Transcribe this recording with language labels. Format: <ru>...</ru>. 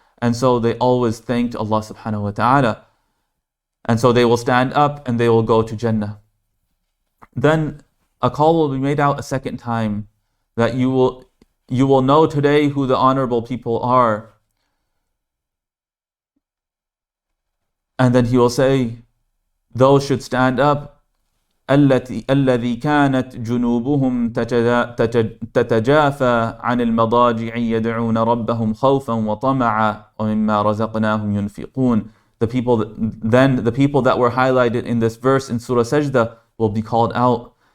<en>And so they always thanked Allah subhanahu wa ta'ala. And so they will stand up and they will go to Jannah. Then a call will be made out a second time that you will know today who the honorable people are. And then he will say, those should stand up.</en> <ar>الذي كانت جنوبهم تتجافى عن المضاجع يدعون ربهم خوفا وطمعا ومما رزقناهم ينفقون.</ar> <en>The people that were highlighted in this verse in Surah Sajda will be called out.</en>